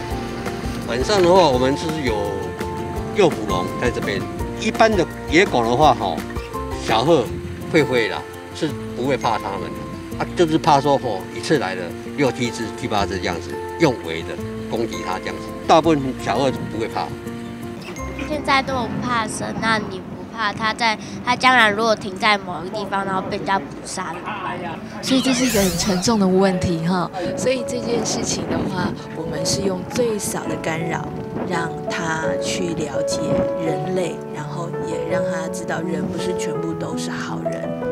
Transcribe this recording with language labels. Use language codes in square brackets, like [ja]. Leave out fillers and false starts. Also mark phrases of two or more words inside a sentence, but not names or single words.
[zh] 晚上的話，我們是有誘捕籠在這邊。一般的野狗的話，小鶴會飛啦，是不會怕它們。就是怕說一次來了6、7隻、7、8隻這樣子，用圍的攻擊它這樣子。大部分小鶴不會怕。現在都不怕生，那你不怕它將來如果停在某一個地方，然後被人家捕殺了？所以這是一個很沉重的問題哈。所以這件事情的話，我們是用最少的干擾，讓他去了解人類，然後也讓他知道人不是全部都是好人。